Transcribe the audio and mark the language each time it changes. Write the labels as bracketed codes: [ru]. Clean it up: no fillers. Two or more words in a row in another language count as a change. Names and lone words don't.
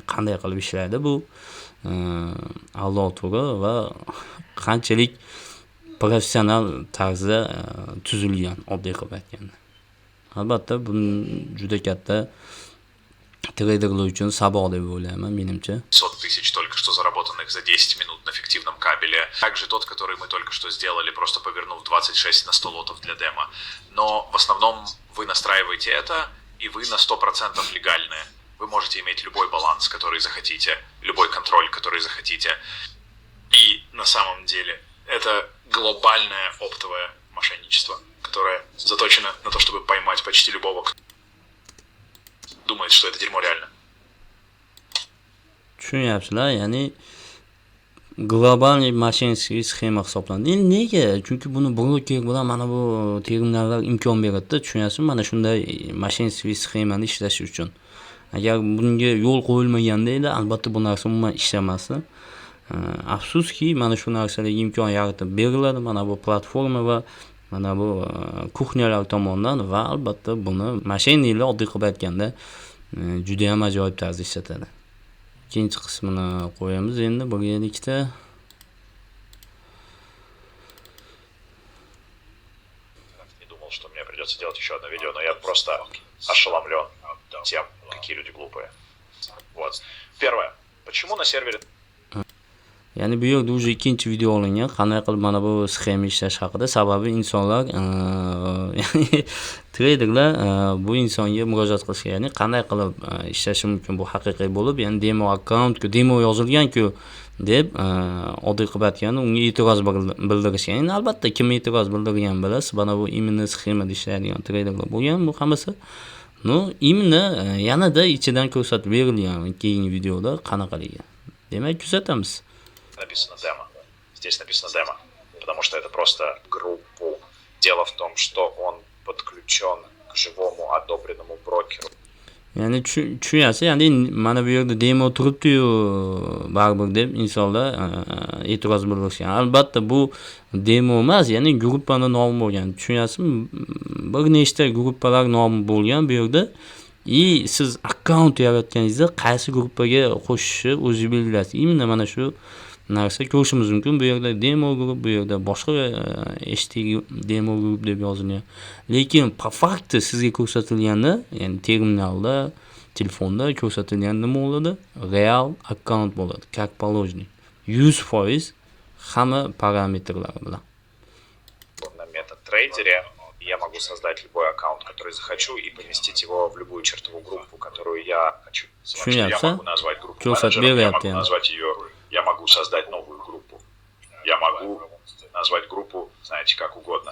[uz] Qanday qilib ishlaydi bu? Alloh to'g'ri va qanchalik professional tarzda tuzilgan, oddiy qilib aytganda. Albatta bu juda katta трейдерлар uchun saboq deb o'ylayman, menimcha. [ru] 100 тысяч только что заработанных за 10 минут на фиктивном кабеле. Также тот, который мы только что сделали, просто повернув 26 на 100 лотов для демо. Но в основном вы настраиваете это, и вы на 100% легальные. Вы можете иметь любой баланс, который захотите, любой контроль, который захотите. И на самом деле это глобальное оптовое мошенничество, которое заточено на то, чтобы поймать почти любого, кто думает, что это дерьмо реально. [uz] Tushunyapsizlar, ya'ni global moshennicheskiy sxema hisoblanadi. Endi nega? Chunki buni broker bilan mana bu terminallar imkon beradi-da, tushunyapsizmi? Mana shunday moshennicheskiy sxemani ishlash uchun. Agar bunga yo'l qo'yilmaganda edi, albatta bu narsa umuman ishlamasdi. Afsuski, mana shu narsalarga imkon yaratib beriladi mana bu platforma va mana bu kuxnyalar tomonidan va albatta buni moshenniklar oddiy qilib aytganda juda ham ajoyib tarzda ishlatadi. Ikkinchi qismini qo'yamiz endi birgalikda. [ru] Не думал, что мне придется делать еще одно видео, но я просто ошеломлен тем, какие люди глупые. Вот. Первое. Почему на сервере... [uz] Ya'ni bu yerda уже ikkinchi video olingan, qanday qilib mana bu sxema ishlash haqida. Sababi insonlar, ya'ni treyderlar bu insonga murojaat qilishgan, ya'ni qanday qilib ishlashi mumkin bu haqiqiy bo'lib, ya'ni demo akkaunt-ku, demo yozilgan-ku deb oddiy qilib aytganda unga e'tiroz bildirishgan. Endi albatta kim e'tiroz bildirgan bilasiz, mana bu imенно sxemada ishlaydigan treyderlar bo'lgan bu hammasi. No, imенно yanada ichidan ko'rsatib berilgan keyingi videoda qanaqaligi. Demak, kuzatamiz. [ru] Написано демо. Здесь написано демо. Потому что это просто группу. Дело в том, что он подключен к живому одобренному брокеру. [uz] Ya'ni tushunyapsiz, ya'ni mana bu yerda demo turibdi-yu baribir deb insonlar e'tiroz bildirishgan. Albatta bu demo emas, ya'ni gruppaning nomi bo'lgan. Tushunyapsizmi? Bir nechta gruppalar nomi bo'lgan bu yerda. Siz akkaunt yaratganingizda qaysi gruppaga qo'shishni o'zingiz belgilaysiz. Imенно mana shu narsa ko'rishimiz mumkin. Bu yerda demo guruh, bu yerda boshqa eshitdagi demo guruh deb yozilgan. Lekin [ru] по факту [uz] sizga ko'rsatilganda, ya'ni terminalda, telefonda ko'rsatilgan nima bo'ladi? Real akkaunt bo'ladi, [ru] как положено. [uz] 100% hamma parametrlari bilan. [ru] На MetaTrader я могу создать любой аккаунт, который захочу, и поместить его в любую чертовую группу, которую я хочу. Я могу назвать группу менеджером, я могу назвать ее... Я могу создать новую группу. Я могу назвать группу, знаете, как угодно.